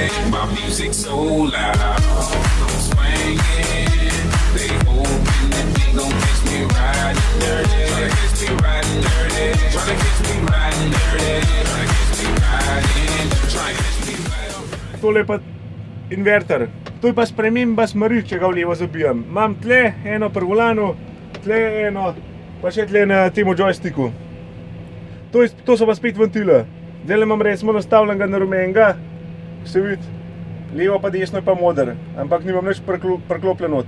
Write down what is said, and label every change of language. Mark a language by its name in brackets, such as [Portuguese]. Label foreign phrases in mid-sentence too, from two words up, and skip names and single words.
[English] My music so loud, I'm swinging. They hoping that they gon' catch me riding dirty, trying to catch me riding dirty, trying to catch me riding dirty, trying to catch me riding, trying to catch me riding. [Slovenian] Tole je pa inverter. To je pa sprememba smeri, če ga v levo zabijem. Imam tle eno pri volanu, tle eno, pa še tle na temu joysticku. To so pa spet ventile. Zdaj imam recimo nastavljenega na rumenega, se vidi, levo pa desno je pa moder, ampak nimam nič priklopljen not.